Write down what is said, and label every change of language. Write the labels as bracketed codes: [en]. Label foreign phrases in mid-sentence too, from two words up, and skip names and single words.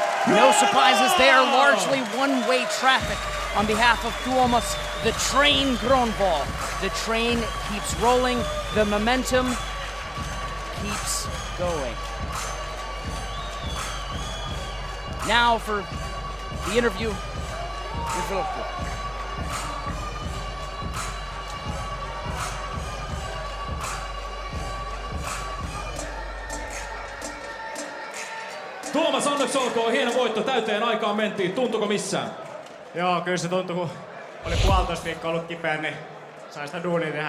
[en] No surprises there, largely one-way traffic on behalf of Tuomas the Train Gronvall. The train keeps rolling, the momentum keeps going. Now for the interview with Produkte. [fi] Tuomas, onneksi olkoon, hieno voitto, täyteen aikaan mentiin. Tuntuko missään? Joo, kyllä se tuntui, kun oli 1,5 viikkoa ollut kipeä, niin sai sitä duunia tehdä.